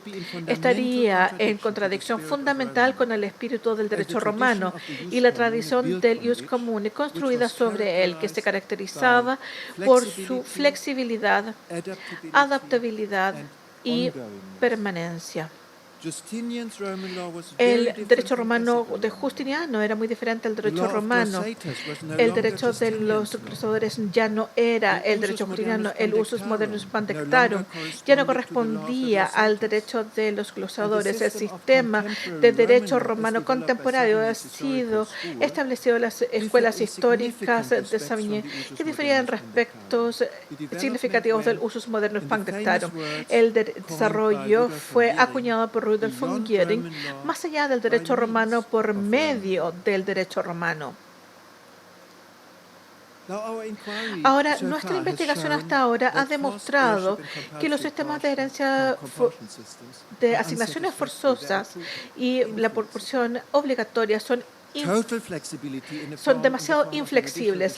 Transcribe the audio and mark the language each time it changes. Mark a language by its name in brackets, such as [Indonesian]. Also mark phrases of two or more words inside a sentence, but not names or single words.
[Spanish] Estaría en contradicción fundamental con el espíritu del derecho romano y la tradición del [Latin] ius comune [Spanish] construida sobre él, que se caracteriza por su flexibilidad, adaptabilidad y permanencia. El derecho romano de Justiniano era muy diferente al derecho romano. El derecho de los glosadores ya no era el derecho justiniano. El [Latin] usus modernus pandectarum [Spanish] ya no correspondía al derecho de los glosadores. El sistema de derecho romano contemporáneo ha sido establecido en las escuelas históricas de Savigny, que diferían en aspectos significativos del [Latin] usus modernus pandectarum. [Spanish] El desarrollo fue acuñado por Rudolf von Giering, más allá del derecho romano por medio del derecho romano. Ahora, nuestra investigación hasta ahora ha demostrado que los sistemas de herencia de asignaciones forzosas y la proporción obligatoria son demasiado inflexibles.